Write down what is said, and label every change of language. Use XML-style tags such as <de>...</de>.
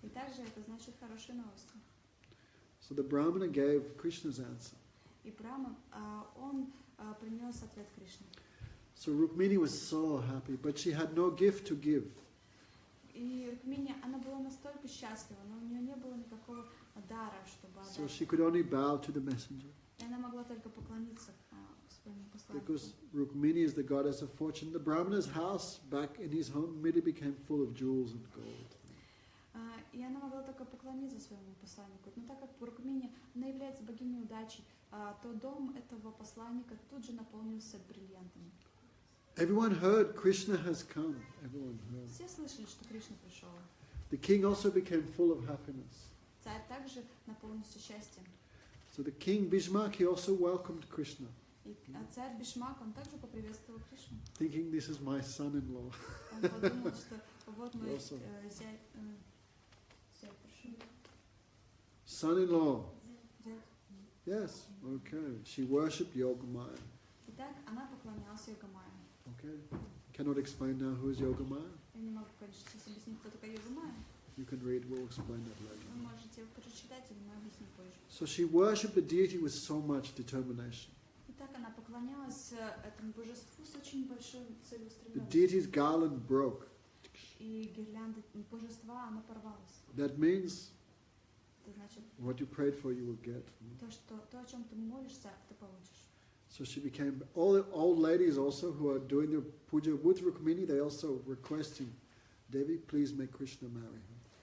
<ru>И также это значит хорошие новости.</ru> <en>So the Brahmana gave Krishna's answer.</en> <ru>И Браман, он принес ответ Кришне.</ru> <en>So Rukmini was so happy, but she had no gift to give.</en> <ru>И Рукмини, она была настолько счастлива, но у нее не было никакого дара, чтобы отдать.</ru> <en>So she could only bow to the messenger.</en> <ru>И она могла только поклониться своему посланнику.</ru> <en>Because Rukmini is the goddess of fortune. The Brahmana's house back in his home immediately became full of jewels and gold.</en> <ru>И она могла только поклониться своему посланнику. Но так как Рукмини, она является богиней удачи, то дом этого посланника тут же наполнился бриллиантами.</ru> <en>Everyone heard Krishna has come. Everyone heard.</en> <ru>Все слышали, что Кришна пришел.</ru> <en>The king also became full of happiness.</en> <ru>Царь также наполнился счастьем.</ru> <en>So the king Bhishmak, he also welcomed Krishna,</en> <ru>И царь Бишмак, он также поприветствовал Кришну.</ru> <en>thinking this is my son-in-law.</en> <ru>Он подумал, что вот мой</ru> <en>Awesome.</en> <ru>зять, прошу.</ru> <en>Son-in-law.</en> <ru>Зять.</ru> <en>Yes. Okay. She worshipped Yogamaya.</en> <ru>Итак, она поклонялась Йогамае.</ru> <en>Okay. Cannot explain now who is Yogamaya.</en> <ru>Я не могу, конечно, сейчас объяснить, кто такая Йогамая.</ru> <en>You can read. We'll explain that</en> <ru>Вы</ru> <en>later.</en> <ru>можете прочитать, или мы объясним позже.</ru> <en>So she worshipped the deity with so much determination.</en> <ru>Итак, она поклонялась этому божеству с очень большой</ru> <en>The</en> <ru>целеустремленностью.</ru> <en>deity's garland broke.</en> <ru>И гирлянда божества, она порвалась.</ru> <en>That means</en> <ru>Это значит,</ru> <en>what you prayed for, you will get.</en> <ru>то, о чем ты молишься, ты получишь.</ru> <en>So she became, all the old ladies also who are doing the puja with Rukmini, they also requesting, Devi, please make Krishna marry her.</en>